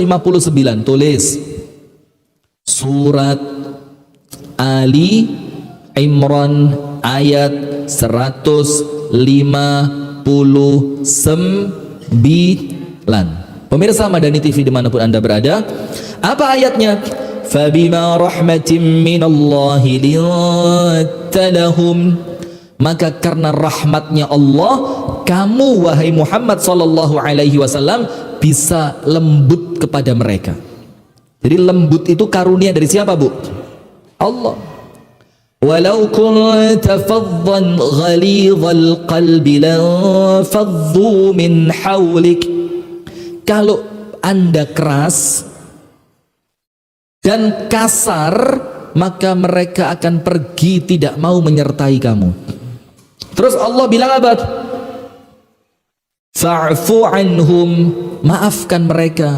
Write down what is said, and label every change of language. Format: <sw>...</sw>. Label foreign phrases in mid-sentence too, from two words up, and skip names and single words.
<id>Tulis surat Ali Imran ayat 159. Pemirsa Madani TV dimanapun Anda berada, apa ayatnya?</id> <ar>فبما رحمة من الله لنت لهم,</ar> <id>maka karena rahmatnya Allah, kamu wahai Muhammad</id> <ar>صلى الله عليه وسلم</ar> <id>bisa lembut kepada mereka. Jadi lembut itu karunia dari siapa Bu?</id> <ar>Allah. ولو كنت فظا غليظ القلب لانفضوا من حولك,</ar> <id>kalau Anda keras dan kasar, maka mereka akan pergi, tidak mau menyertai kamu. Terus Allah bilang apa?</id> <ar>فاعف عنهم,</ar> <id>maafkan mereka.</id>